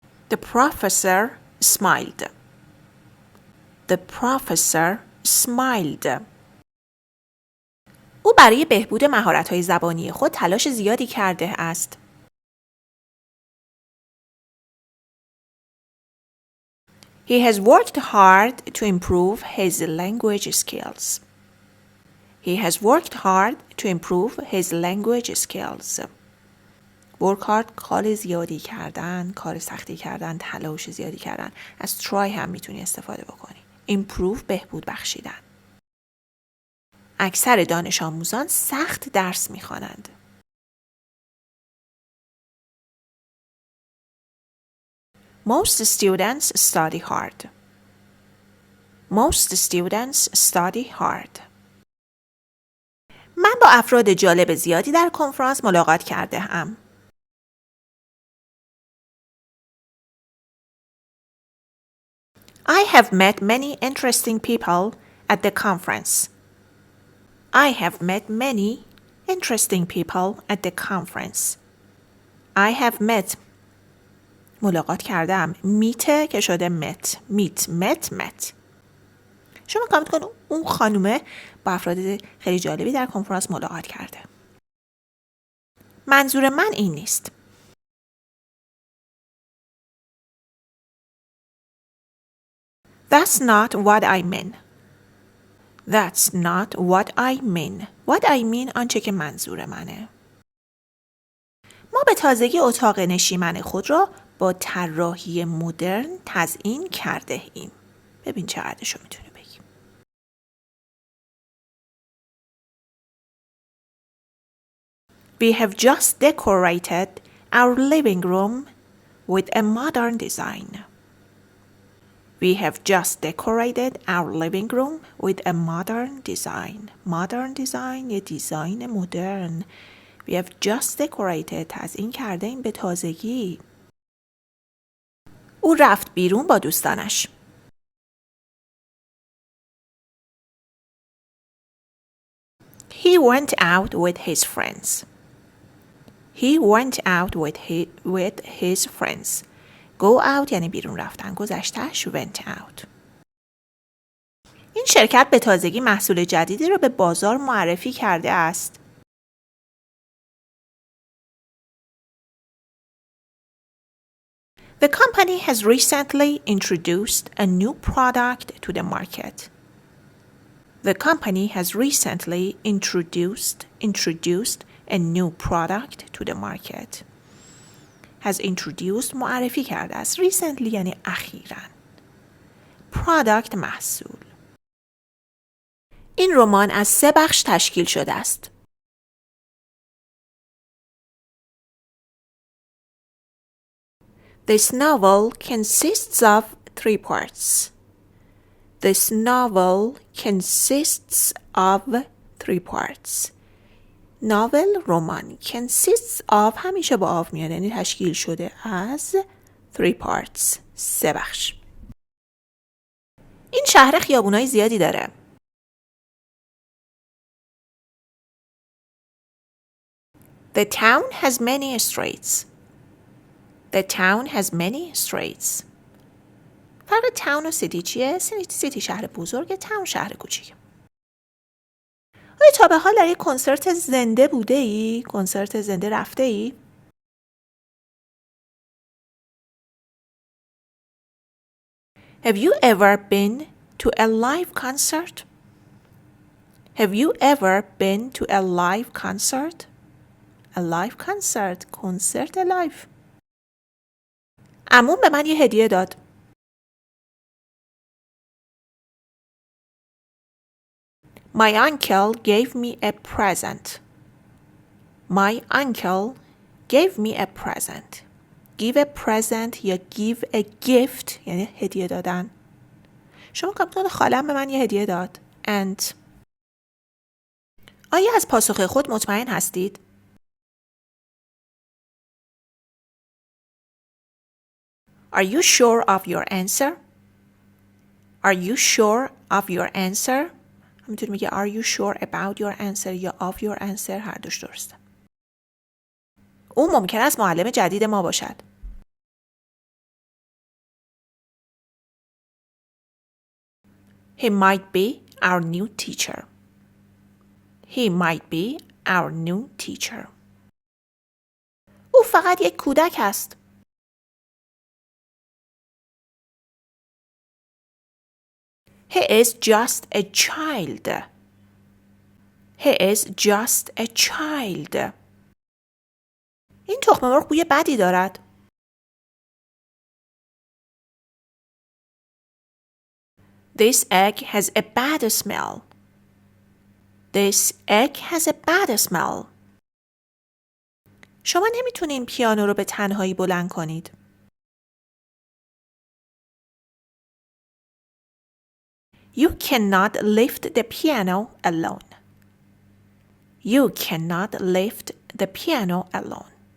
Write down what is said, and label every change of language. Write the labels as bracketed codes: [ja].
[en] The professor smiled. The professor smiled. [fa] او برای بهبود مهارت‌های زبانی خود تلاش زیادی کرده است. [en] He has worked hard to improve his language skills. He has worked hard to improve his language skills. work hard [fa] کار زیادی کردن، کار سختی کردن، تلاش زیادی کردن. از try هم میتونی استفاده بکنی. improve بهبود بخشیدن. اکثر دانش آموزان سخت درس میخوانند. [en] Most students study hard. Most students study hard. [fa] من با افراد جالب زیادی در کنفرانس ملاقات کرده ام. [en] I have met many interesting people at the conference. I have met many interesting people at the conference. I have met [fa] ملاقات کردم. میته که شده مت. met. شما کامنت کن اون خانومه با افراد خیلی جالبی در کنفرانس ملاقات کرده. منظور من این نیست. [en] That's not what I mean. That's not what I mean. What I mean [fa] آنچه که منظور منه. ما به تازگی اتاق نشیمن خود را با طراحی مدرن تزیین کرده ایم. ببین چقدرشو میتونی بگی. [en] We have just decorated our living room with a modern design. We have just decorated our living room with a modern design. Modern design [fa] یه دیزاین مدرن. [en] We have just decorated [fa] تزیین کرده ایم به تازگی. او رفت بیرون با دوستانش. [en] He went out with his friends. He went out with his friends. Go out [fa] یعنی بیرون رفتن. [en] گذشتهش went out. [fa] این شرکت به تازگی محصول جدیدی را به بازار معرفی کرده است. [en] The company has recently introduced a new product to the market. The company has recently introduced a new product to the market. Has introduced [fa] معرفی کرده است. Recently یعنی اخیراً. Product محصول. این رمان از 3 بخش تشکیل شده است. [en] This novel consists of 3 parts. This novel consists of 3 parts. [fa] ناول رمان [en] consists of [fa] همیشه با of میاد، یعنی تشکیل شده از [en] 3 parts [fa] 3 بخش. این شهر خیابونای زیادی داره. [en] The town has many streets. The town has many streets. [fa] فرق town و city چیه؟ city شهر بزرگه، town شهر کوچیکه. آیا تا به حال در یک کنسرت زنده بوده ای؟ کنسرت زنده رفته ای؟ [en] Have you ever been to a live concert? Have you ever been to a live concert? A live concert. [fa] کنسرت لایف. عموم به من یه هدیه داد. [en] My uncle gave me a present. My uncle gave me a present. Give a present یا give a gift [fa] یعنی هدیه دادن. شما کاپیتان خالم به من یه هدیه داد. [en] And [fa] آیا از پاسخ خود مطمئن هستید؟ [en] Are you sure of your answer? Are you sure of your answer? [fa] میتونی میگه [en] Are you sure about your answer یا of your answer، [fa] هر دوش درسته. او ممکن است معلم جدید ما باشد. [en] He might be our new teacher. He might be our new teacher. [fa] او فقط یک کودک است. [en] He is just a child. He is just a child. [fa] این تخم مرغ بوی بدی دارد. [en] This egg has a bad smell. This egg has a bad smell. [fa] شما نمیتونین پیانو رو به تنهایی بلند کنید. [en] You cannot lift the piano alone. You cannot lift the piano alone.